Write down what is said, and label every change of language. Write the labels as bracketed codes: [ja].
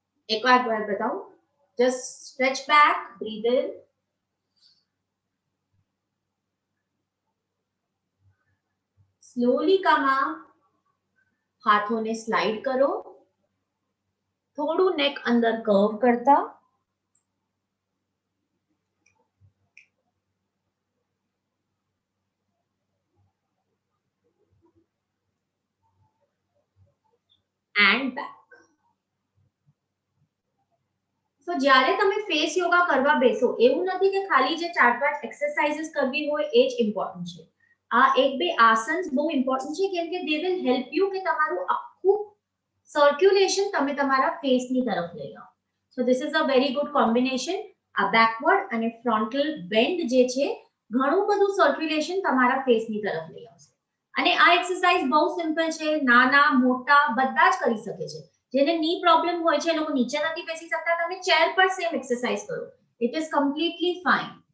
[hi] एक बार बताऊं, [en] just stretch back, breathe in, slowly come up, [hi] हाथों ने स्लाइड करो, [gu] થોડું નેક અંદર કર્વ કરતા, [en] and back. [gu] So જ્યારે તમે ફેસ યોગા કરવા બેસો એવું નથી કે ખાલી જે 4-5 એક્સરસાઇઝીસ કરવી હોય એ જ ઇમ્પોર્ટન્ટ છે. આ 1-2 આસન્સ બહુ ઇમ્પોર્ટન્ટ છે કેમ કે [en] they will help you [gu] કે તમારું આખું સર્ક્યુલેશન તમે તમારા ફેસની તરફ લઈ આવો. [en] So this is a very good combination. [gu] આ બેકવર્ડ અને ફ્રન્ટલ બેન્ડ જે છે ઘણું બધું સર્ક્યુલેશન તમારા ફેસની તરફ લઈ આવશે. અને આ એક્સરસાઇઝ બહુ સિમ્પલ છે, નાના મોટા બધા જ કરી શકે છે. જેને ની પ્રોબ્લેમ હોય છે એ લોકો નીચે નથી બેસી શકતા, તમે ચેર પર સેમ એક્સરસાઇઝ કરો, [en] It is completely fine.